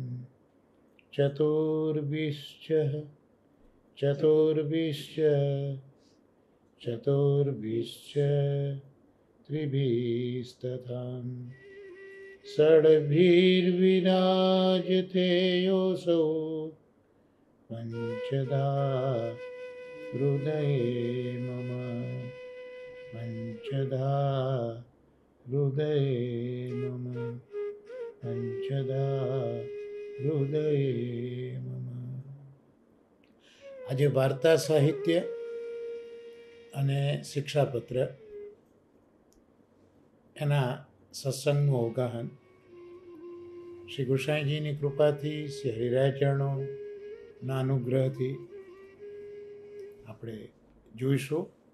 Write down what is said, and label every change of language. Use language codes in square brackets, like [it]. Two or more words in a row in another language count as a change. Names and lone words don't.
[sa] चतुर्भिश्च त्रिभिस्तथा षड्भिर्विराजते योऽसौ पञ्चधा हृदये मम पञ्चधा हृदये मम પંચદા હૃદયે મમ. [gu] આજે વાર્તા સાહિત્ય અને શિક્ષાપત્ર એના સત્સંગનું અવગાહન શ્રી ગુસાઈજીની કૃપાથી શ્રી હરિરાય ચરણોના અનુગ્રહથી આપણે જોઈશું.